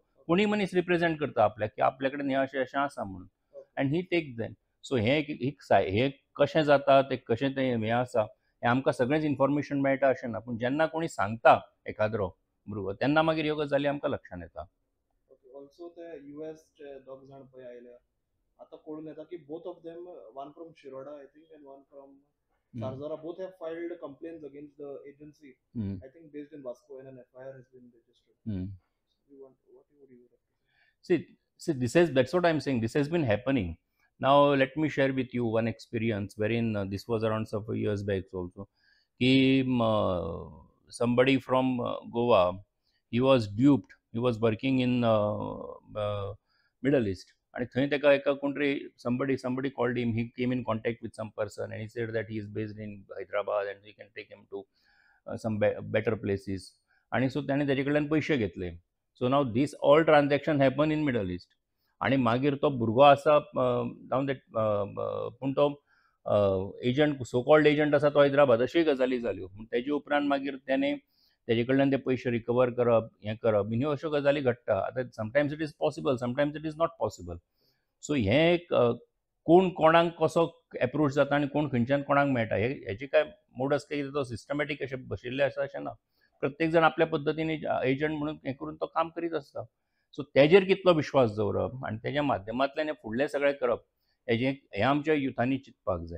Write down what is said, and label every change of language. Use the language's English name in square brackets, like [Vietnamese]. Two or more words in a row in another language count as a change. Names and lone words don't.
[Konkani] कोणूय मनीस रिप्रेझेंट करता आपल्याक की आपल्या कडेन हें अशें अशें आसा म्हणून [English] and he take them. [Konkani] सो हें कशें जाता तें कशें तें हें आसा हें आमकां सगळेंच इन्फॉर्मेशन मेळटा अशें ना. पूण जेन्ना कोणी सांगता एखादो भुरगो तेन्ना मागीर ह्यो गजाली आमकां लक्षांत येता. [English] okay also [Konkani] ते US चे दोग जाण पळय आयल्या आतां कळून येता की [English] both of them one from [Konkani] शिरोडा [English] I think and one from [Konkani] Sarzara. [English] Both have filed complaints against the agency. I think based in Vasco and an FIR has been registered. What would you have to say? See, that's what I'm saying. This has been happening. Now, let me share with you one experience wherein this was around some years back also. Somebody from Goa, he was duped. He was working in Middle East. [Konkani] And थंय तेका एका कोण तरी [English] somebody called him. He came in contact with some person and he said that he is based in Hyderabad and we can take him to some better places. [Konkani] आणि सो ताणें तेजे कडल्यान पयशे घेतले. [English] so now this all transaction happen in Middle East [Konkani] आनी मागीर तो भुरगो आसा जावन दॅट पूण तो एजंट [English] so called agent [Konkani] आसा तो हैदराबाद अश्योय गजाली जाल्यो. पूण तेजे उपरांत मागीर ताणें तेजे कडल्यान ते पयशे रिकवर करप हें करप ह्यो अश्यो गजाली घडटा. [English] आतां sometimes it is possible, sometimes it is not possible. [Konkani] सो हें एक कोण कोणाक कसो एप्रोच जाता आनी कोण खंयच्यान कोणाक मेळटा हेची काय मोडस कितें तो सिस्टमॅटीक अशें बशिल्लें आसा अशें ना. प्रत्येक जण आपल्या पद्दतीन एजंट म्हणून हें करून तो काम करीत आसता. सो तेजेर कितलो विश्वास दवरप आनी तेज्या माध्यमांतल्यान हें फुडलें सगळें करप हें आमच्या युथांनी चिंतपाक जाय.